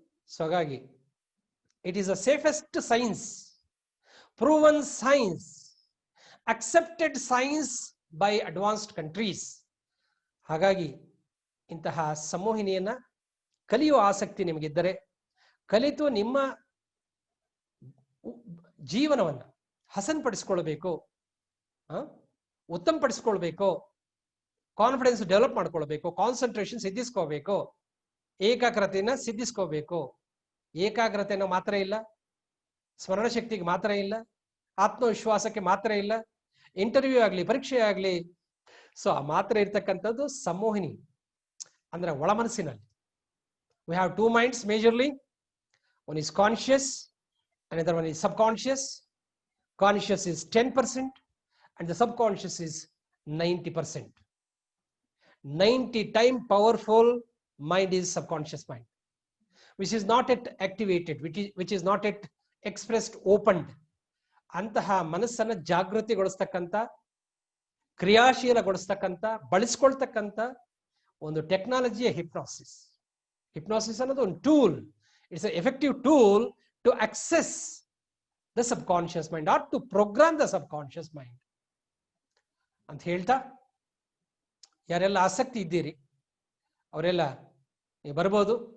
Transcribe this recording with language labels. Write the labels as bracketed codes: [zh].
[en] So ಹಾಗಾಗಿ it is the safest science, proven science, accepted science by advanced countries. [kn] ಹಾಗಾಗಿ ಇಂತಹ ಸಂಮೋಹಿನಿಯನ್ನ ಕಲಿಯುವ ಆಸಕ್ತಿ ನಿಮಗಿದ್ದರೆ, ಕಲಿತು ನಿಮ್ಮ ಜೀವನವನ್ನ ಹಸನ್ಪಡಿಸ್ಕೊಳ್ಬೇಕು, ಉತ್ತಮಪಡಿಸ್ಕೊಳ್ಬೇಕು, ಕಾನ್ಫಿಡೆನ್ಸ್ ಡೆವಲಪ್ ಮಾಡ್ಕೊಳ್ಬೇಕು, ಕಾನ್ಸಂಟ್ರೇಷನ್ ಸಿದ್ಧಿಸ್ಕೋಬೇಕು, ಏಕಾಗ್ರತೆಯನ್ನ ಸಿದ್ಧಿಸ್ಕೋಬೇಕು. ಏಕಾಗ್ರತೆಯನ್ನು ಮಾತ್ರ ಇಲ್ಲ, ಸ್ಮರಣ ಶಕ್ತಿಗೆ ಮಾತ್ರ ಇಲ್ಲ, ಆತ್ಮವಿಶ್ವಾಸಕ್ಕೆ ಮಾತ್ರ ಇಲ್ಲ, ಇಂಟರ್ವ್ಯೂ ಆಗಲಿ, ಪರೀಕ್ಷೆ ಆಗಲಿ. ಸೊ ಆ ಮಾತ್ರ ಇರ್ತಕ್ಕಂಥದ್ದು ಸಂಮೋಹಿನಿ ಅಂದ್ರೆ ಒಳ ಮನಸ್ಸಿನಲ್ಲಿ. [en] We have 2 minds majorly. One is conscious, another one is subconscious. Conscious is 10% and the subconscious is 90%. 90 times powerful mind is subconscious mind, which is not yet activated, which is not yet expressed, opened. [kn] ಅಂತಹ ಮನಸ್ಸನ್ನು ಜಾಗೃತಿಗೊಳಿಸ್ತಕ್ಕಂಥ, ಕ್ರಿಯಾಶೀಲಗೊಳಿಸ್ತಕ್ಕಂಥ, ಬಳಸ್ಕೊಳ್ತಕ್ಕಂಥ ಒಂದು ಟೆಕ್ನಾಲಜಿಯ hypnosis. Hypnosis ಅನ್ನೋದು ಒಂದು tool. [en] it's a effective tool to access the subconscious mind or to program the subconscious mind [kn] ಅಂತ ಹೇಳ್ತಾ, ಯಾರೆಲ್ಲ ಆಸಕ್ತಿ ಇದ್ದೀರಿ ಅವರೆಲ್ಲ ನೀವು ಬರ್ಬೋದು.